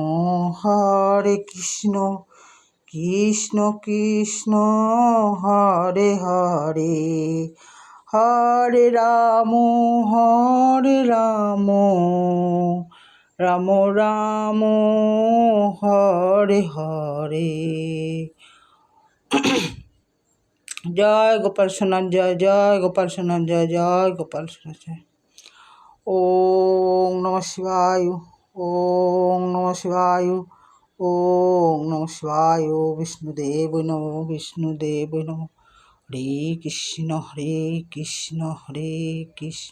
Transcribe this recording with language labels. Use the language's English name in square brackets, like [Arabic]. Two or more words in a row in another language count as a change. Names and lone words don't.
[Bangla] কৃষ্ণ কৃষ্ণ হরে হরে, হরে রাম রাম রাম হরে হরে। জয় গোপাল সোনার জয়, জয় গোপাল সোনার জয়, জয় গোপাল সোনার জয়। [Sanskrit] ओम नमः शिवाय, ओम नमः शिवाय, ओम नमः शिवाय। विष्णुदेव नमः, विष्णुदेव नमः। हरे कृष्ण हरे कृष्ण, हरे कृष्ण